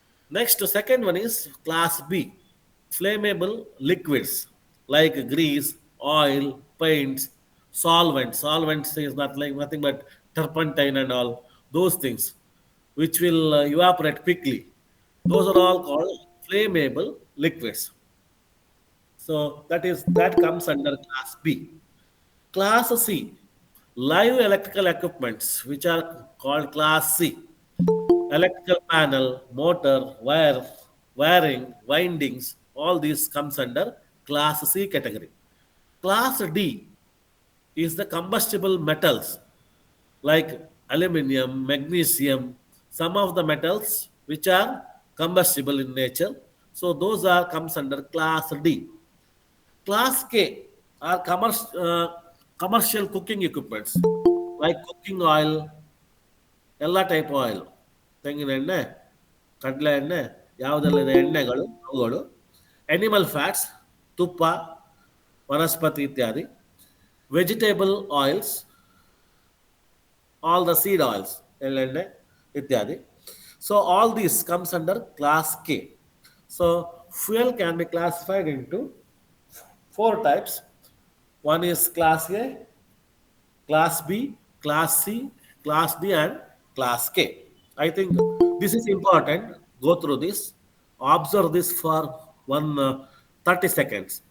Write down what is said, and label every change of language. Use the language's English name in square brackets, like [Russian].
[English] Next second one is class B, flammable liquids like grease, oil, paints, Solvents is not like nothing but turpentine and all those things which will evaporate quickly. Those are all called flammable liquids. So that comes under class B. Class C, live electrical equipments, which are called class C. Electrical panel, motor, wiring, windings, all these comes under class C category. Class D is the combustible metals like aluminum, magnesium, some of the metals which are combustible in nature. So those are comes under class D. Class K are commercial cooking equipments like cooking oil, [Kannada] ಎಲ್ಲ type oil, ತೆಂಗಿನ ಎಣ್ಣೆ, ಕಡಲೆ ಎಣ್ಣೆ, ಯಾವುದೆಲ್ಲ ಇದೆ ಎಣ್ಣೆಗಳು ಅವುಗಳು, animal fats, ತುಪ್ಪ, ವನಸ್ಪತಿ ಇತ್ಯಾದಿ, vegetable oils, [English] all the seed oils, [Kannada] ಎಳ್ಳೆಣ್ಣೆ ಇತ್ಯಾದಿ. [English] So all these comes under class K. So fuel can be classified into four types. One is class A, class B, class C, class D, and class K. I think this is important. Go through this, observe this for 30 seconds.